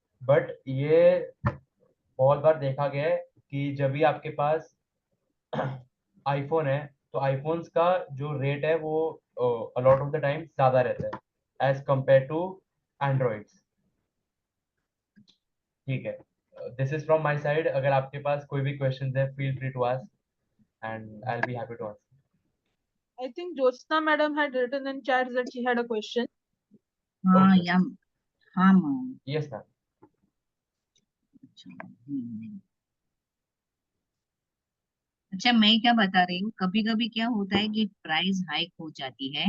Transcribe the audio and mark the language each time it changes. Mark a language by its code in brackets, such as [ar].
[hi] But ये बहुत बार देखा गया है कि जब भी आपके पास आईफोन है तो आईफोन्स का जो रेट है वो [en] a lot of the time [hi] ज्यादा रहता है [en] As compare to androids. ठीक है, this is from my side. [hi] अगर आपके पास कोई भी क्वेश्चन है [en] Feel free to ask and I will be happy to answer. I think Jyotsna madam had written in chat that she had a question. हाँ okay, [hi] या हाँ ma'am. [en] Yes ma'am. [hi] अच्छा अच्छा, मैं क्या बता रही हूँ, कभी कभी क्या होता है कि प्राइस हाइक हो जाती है।